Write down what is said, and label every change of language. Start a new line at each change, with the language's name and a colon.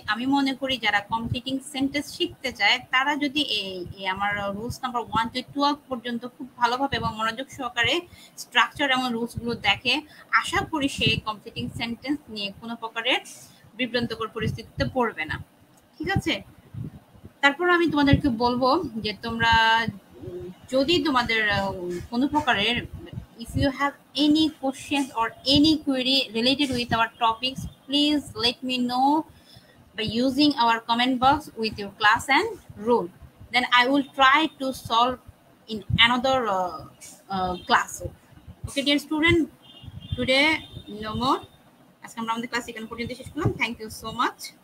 Bangla: আমি মনে করি যারা কমপ্লিটিং সেন্টেন্স শিখতে চায় তারা যদি এই আমার রুলস নাম্বার 1 to 12 পর্যন্ত খুব ভালোভাবে এবং মনোযোগ সহকারে স্ট্রাকচার এবং রুলসগুলো দেখে, আশা করি সে কমপ্লিটিং সেন্টেন্স নিয়ে কোনো প্রকারের বিভ্রান্তকর পরিস্থিতিতে পড়বে না। ঠিক আছে, তারপর আমি তোমাদেরকে বলবো যে তোমরা যদি তোমাদের কোনো প্রকারের
English: if you have any questions or any query related with our topics, please let me know by using our comment box with your class and rule. Then I will try to solve in another class. Okay, dear student, today no more.
Bangla: আজকে আমরা আমাদের class এখানে পর্যন্ত শেষ করলাম।
English: Thank you so much.